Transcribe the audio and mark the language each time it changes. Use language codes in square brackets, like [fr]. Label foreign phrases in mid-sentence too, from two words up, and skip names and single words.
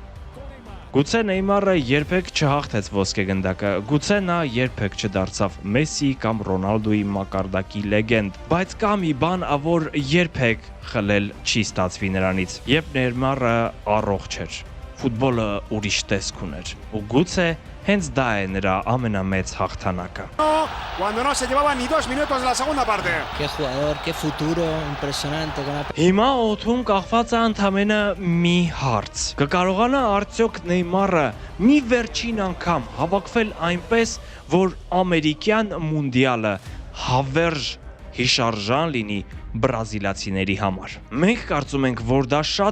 [hy] Գուցե Նեյմարը երբեք չհաղթեց ոսկեգնդակը, գուցե նա երբեք չդարձավ Մեսսի կամ Ռոնալդոյի մակարդակի լեգենդ, բայց կա մի բան, որ երբեք խլել չի ստացվի նրանից, երբ Նեյմարը առողջ էր։ Ֆուտբոլը ուրիշ տեսք ուներ, ու գուցե հենց դա է նրա ամենամեծ հաղթանակը։ [es] Cuando no se llevaba ni 2 minutos de la segunda parte. Qué jugador, qué futuro impresionante con la [hy] Հիմա օդում կախված է ընդամենը մի հարց։ Կկարողանա արդյոք Նեյմարը մի վերջին անգամ հավաքվել այնպես, որ ամերիկյան մունդիալը հավերժ հիշարժան լինի բրազիլացիների համար։ Մենք կարծում ենք, որ դա շատ